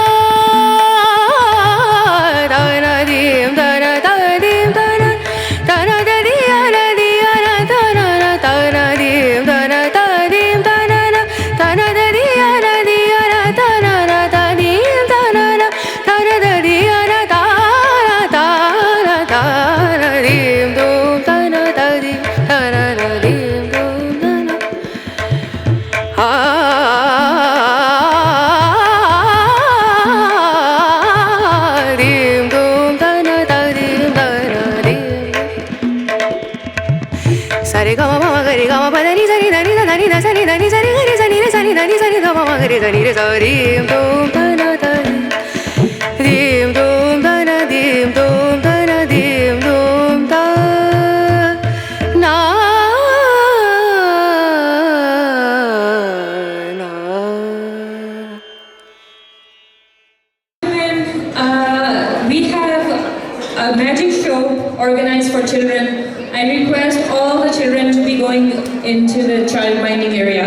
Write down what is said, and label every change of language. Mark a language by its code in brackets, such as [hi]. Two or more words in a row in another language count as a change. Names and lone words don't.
[en] dana dim dana da dim dana dana da diana diana dana na dana dim dana da dim dana na dana da diana diana dana na da dim dana na dana da diana dana dana dana dim dum dana da dim dana na dim dum dana dim dum dana da dim dana dim sare ga ma ga re ga ma pa da ni sa ni da ni da ni da sa ni da ni sa ni ga re sa ni re sa ni da ni sa ni da ma ga re sa ni re sa dim dum dana da dim dum dana dim dum dana dim dum da na We have a magic show organized for children. I request all the children to be going into the child minding area.